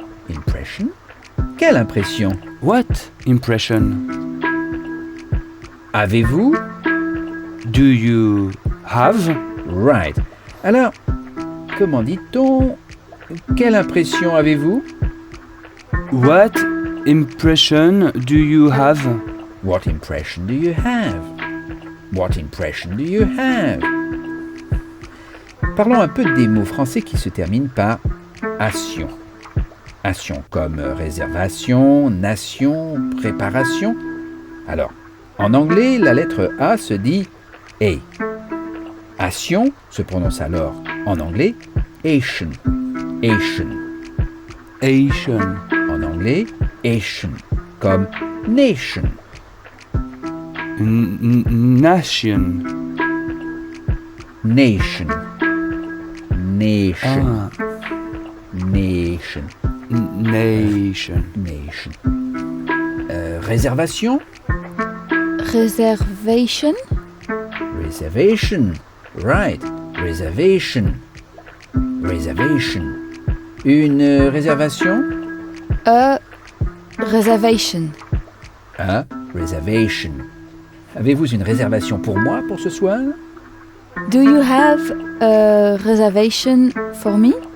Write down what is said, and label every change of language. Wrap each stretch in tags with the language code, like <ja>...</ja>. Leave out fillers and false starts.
<fr>impression. Quelle impression?</fr> <en>What impression?</en> <fr>Avez-vous?</fr> <en>Do you have? Right.</en> <fr>Alors, comment dit-on? Quelle impression avez-vous?</fr> <en>What impression do you have? What impression do you have? What impression do you have?</en> <fr>Parlons un peu des mots français qui se terminent par ation. Ation comme réservation, nation, préparation. Alors, en anglais, la lettre A se dit A. Ation se prononce alors en anglais Asian.</fr> <en>Asian. Asian.</en> <fr>En anglais, Asian. Comme nation.</fr> <en>Nation. Nation. Nation. Ah, Nation. nation. Nation. Réservation. Reservation. Reservation. Right. Reservation. Reservation.</en> <fr>Une réservation.</fr> <en>A reservation. A reservation.</en> <fr>Avez-vous une réservation pour moi pour ce soir?</fr> <en>Do you have a reservation for me?</en>